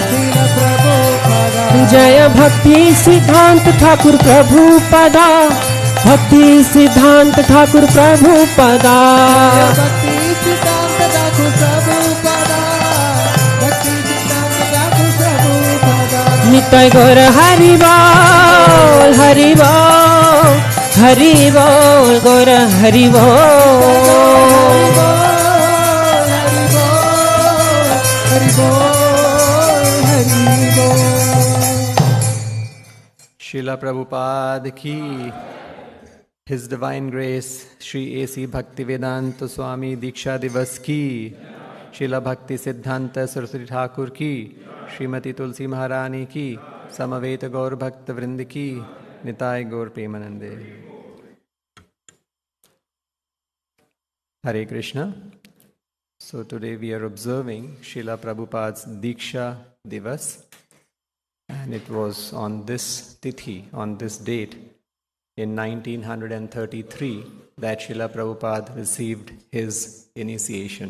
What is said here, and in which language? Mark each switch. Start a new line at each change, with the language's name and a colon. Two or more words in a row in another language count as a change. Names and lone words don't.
Hindi: जय भक्ति सिद्धांत ठाकुर प्रभुपदा भक्ति सिद्धांत ठाकुर प्रभुपदा भक्ति सिद्धांत ठाकुर प्रभुपदा भक्ति सिद्धांत ठाकुर प्रभुपदा नित्य गौर हरि बोल हरि बोल हरि बोल गौर हरि बोल हरि बोल Srila Prabhupada ki,
English: His Divine Grace,
Hindi: Sri A.C. Bhaktivedanta Swami दीक्षा दिवस की, Srila Bhakti Siddhanta Saraswati Thakur ki, Srimati Tulsi Maharani ki, समवेत गौर भक्त वृंद की, Nitai Gaur Premanande. Hare Krishna.
English: So today we are observing Srila Prabhupada's
Hindi: दीक्षा दिवस.
English: And it was on this tithi, on this date, in 1933, that Srila Prabhupada received his initiation.